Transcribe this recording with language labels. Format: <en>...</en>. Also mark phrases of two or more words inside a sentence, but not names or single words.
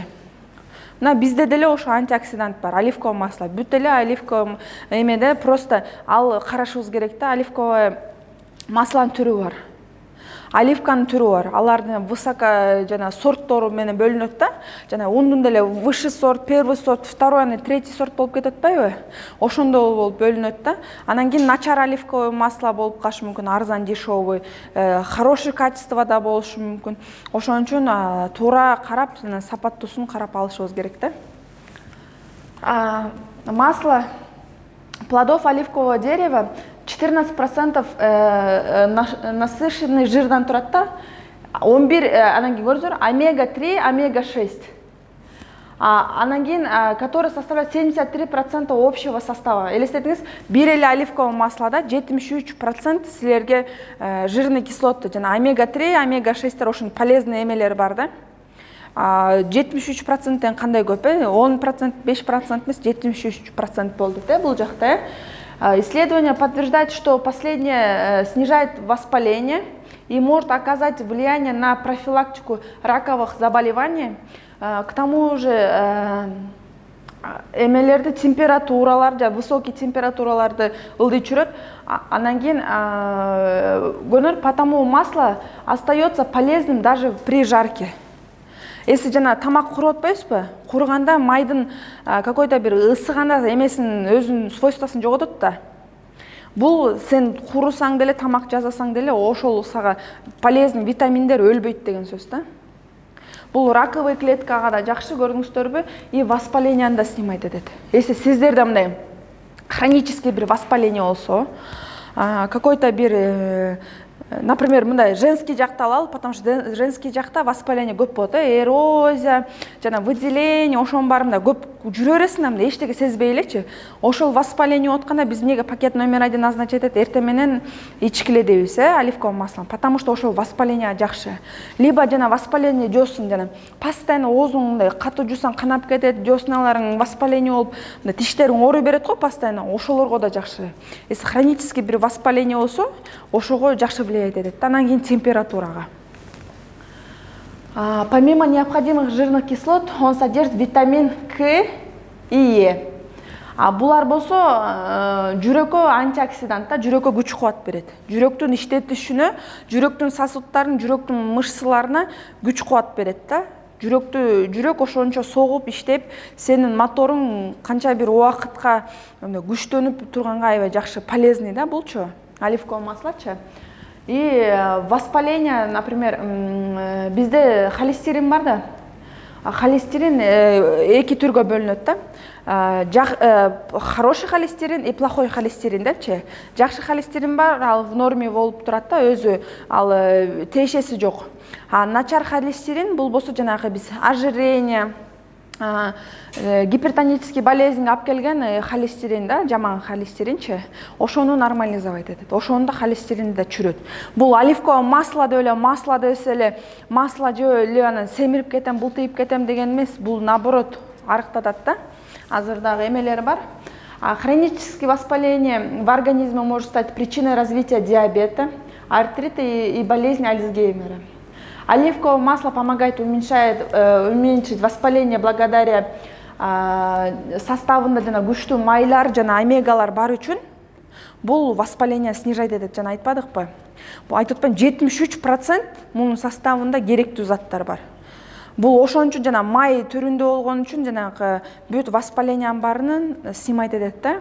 <ky>Мына бизде деле ошо антиоксидант бар,</ky> <ru>оливковый масло.</ru> <ky>Бүт эле оливковый эмеде просто ал карашыбыз керек да. Оливковый масланын түрү бар. Оливканын түрү бар. Алардын высоко жана сорттору менен бөлүнөт да. Жана ундун деле</ky> <ru>высший сорт, первый сорт, второй, третий сорт</ru> <ky>болуп кетет атпайбы? Ошондой болуп бөлүнөт да. Анан кийин начар</ky> <ru>оливковый масло</ru> <ky>болуп калышы мүмкүн, арзан,</ky> <ru>дешевый, хороший</ru> <ky>качествода болушу мүмкүн. Ошон үчүн туура карап, сапаттуусун карап алышыбыз керек да.</ky> <ru>Масло плодов оливкового дерева 14% насыщенный</ru> <ky>жирдан турат да. 11, анан кийин көрдүңүздөр, омега-3, омега-6. Анан кийин,</ky> <ru>который составляет 73% общего состава.</ru> <ky>Элестетиңиз, бир эле оливковый маслода 73% силерге</ky> <ru>жирный кислоты,</ru> <ky>жана омега-3, омега-6 ошонун полезный эмелери бар да. 73%тен кандай көп, 10%, 5% эмес, 73% болду да бул жакта.</ky> <ru>Исследование подтверждает, что последнее снижает воспаление и может оказать влияние на профилактику раковых заболеваний. К тому же</ru> <ky>эмелерди температураларды, высокий температураларды ылдый чүрөт. Анан кийин көрүнөр,</ky> <ru>потому масло остается полезным даже при жарке.</ru> <ky>Если жана тамак куруп атпайсызбы? Курганда майдын какой-то бир ысыганда эмесин өзүнүн свойствосын жоготот да. Бул сен курусаң деле, тамак жасасаң деле, ошол сага полезный витаминдер өлбөйт деген сөз да. Бул раковый клеткага да жакшы, көрдүңүздөрбү, и воспалениени да снимайт этет. Если сиздерде мындай хронический бир воспаление болсо, какой-то бир, например, мындай женский жакта алалы,</ky> <ru>потому что женский</ru> <ky>жакта воспаление көп болот, эрозия, жана выделение, ошонун баарында көп жүрө бересиң да, эчтеке сезбей элечи. Ошол воспаление отканда биз эмнеге</ky> <ru>пакет номер</ru> <ky>1 назначить этет, эртең менен ичкиле дейбиз,</ky> <ru>оливковый масло, потому что</ru> <ky>ошол воспаление жакшы. Либо жана воспаление жосун, жана постоянно оозуң мындай катуу жусаң канап кетет, жосуналарың воспаление болуп, тиштериң ооруй берет го постоянно, ошолорго да жакшы. Если хронический бир воспаление болсо, ошого жакшы влияет этет. Анан кийин температурага.</ky> <ru>Помимо необходимых жирных кислот, он содержит витамин К и Е.</ru> <ky>Булар болсо жүрөккө антиоксидант, жүрөккө күч кубат берет. Жүрөктүн иштетишине, жүрөктүн сосудтарын, жүрөктүн мышцаларына күч кубат берет да. Жүрөк ошончо согуп иштеп, сенин моторуң канча бир убакытка күчтөнүп турганга аябай жакшы, полезный да булчу, оливковый маслочу.</ky> <ru>И воспаление, например,</ru> <ky>бизде холестерин бар да. Холестерин эки түргө бөлүнөт да.</ky> <ru>Хороший холестерин и плохой холестерин депчи.</ru> <ky>Жакшы холестерин бар, ал</ky> <ru>в норме</ru> <ky>болуп турат да, өзү ал тиешеси жок. Начар холестерин бул болсо жанагы биз ожирение, гипертонический болезньге алып келген холестерин да, жаман холестеринчи, ошону нормализовать этет. Ошондо холестерин да чүрөт. Бул</ky> <ru>оливковое масло</ru> <ky>деп эле, масло десе эле, масло жеп эле анан семирип кетем, бултуйуп кетем деген эмес. Бул наоборот арыктатат да. Азыр дагы эмелери бар.</ky> <ru>Хроническое воспаление в организме может стать причиной развития диабета, артрита и болезни Альцгеймера. Оливковое масло помогает уменьшить воспаление благодаря</ru> <ky>составында жана күчтүү майлар жана омегалар бар үчүн. Бул воспаление снижать этет, жана айтпадыкпы? Бул айтып атпайм, 73% мунун составында керектүү заттар бар. Бул ошон үчүн жана май түрүндө болгон үчүн жанагы бүт воспалениянын баарынын снимать этет да.</ky>